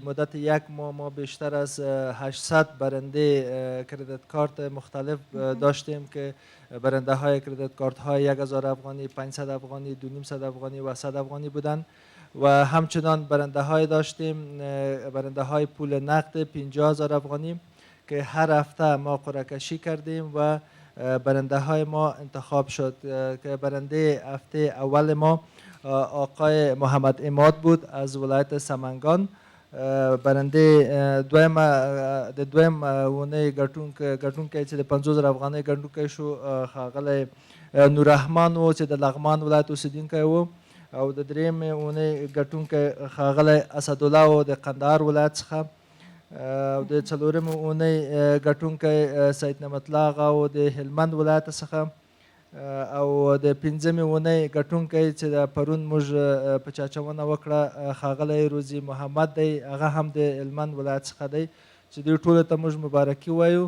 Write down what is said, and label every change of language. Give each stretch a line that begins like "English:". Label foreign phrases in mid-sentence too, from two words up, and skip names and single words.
Persian: مدت 1 ماه ما بیشتر از 800 برنده کردیت کارت مختلف داشتیم که برنده های کردیت کارت های 1000 افغانی، 500 افغانی، 2500 افغانی و 100 افغانی بودند و همچنان برنده های داشتیم، برنده های پول نقد 50000 افغانی که هر هفته ما قرعه کشی کردیم و برنده های ما انتخاب شد که برنده هفته اول ما آقای محمد اماد بود از ولایت سمنگان.
Pashto: برنده دویم ونه ګټونکی چې د 50000 افغانۍ ګټونکی شو ښاغلی نوررحمان و چې د لغمان ولایت اوسیدونکی و، او د دریم ونه ګټونکی ښاغلی اسدالله و د قندهار ولایت څخه، او د څلورم ونه ګټونکی سید نعمت الله آغا و د هلمند ولایت څخه، او د پنځمې ونې ګټونکی چې د پرون موږ پچاچونه وکړه ښاغلی روزي محمد دی، هغه هم د هلمند ولایت څخه دی چې دوی ټولو ته موږ مبارکي وایو.